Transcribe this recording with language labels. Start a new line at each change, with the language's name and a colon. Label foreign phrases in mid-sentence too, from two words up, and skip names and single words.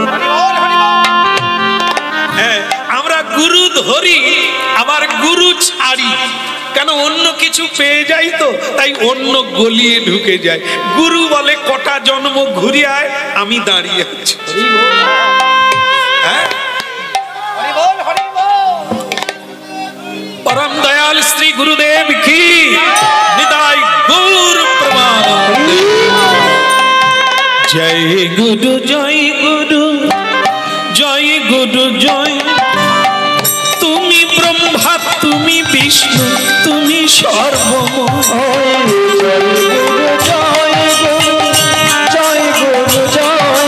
Bangla: হ্যাঁ, আমরা গুরু ধরি আবার গুরু ছাড়ি, কেন? অন্য কিছু পেয়ে যাই তো, তাই অন্য গলিয়ে ঢুকে যায়। গুরু বলে কটা জন্ম ঘুরে আয়, আমি দাঁড়িয়ে আছি। হ্যাঁ,
Hindi: परम दयाल श्री गुरुदेव की निताई गौर प्रणाम।
Bangla: জয় গুরু জয় গুরু জয় গুরু জয়। তুমি ব্রহ্মা তুমি বিষ্ণু তুমি সর্বময়। জয় গুরু জয় গুরু জয়।